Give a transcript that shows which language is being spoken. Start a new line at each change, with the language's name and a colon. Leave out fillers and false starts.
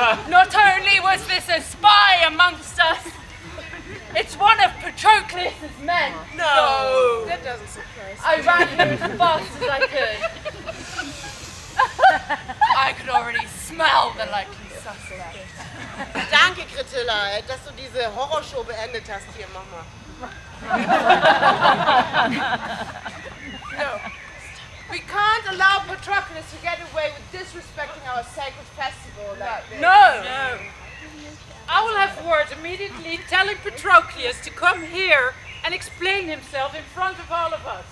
English: Not only was this a spy amongst us, it's one of Patroclus' men. No, that doesn't surprise me. I ran here as fast as I could. I could already smell the likely suspect.
German: Danke, Gretilla, dass du diese Horrorshow beendet hast hier, Mama.
English: No. We can't allow Patroclus to get away with disrespecting our sacred festival like this. No. I will have word immediately telling Patroclus to come here and explain himself in front of all of us.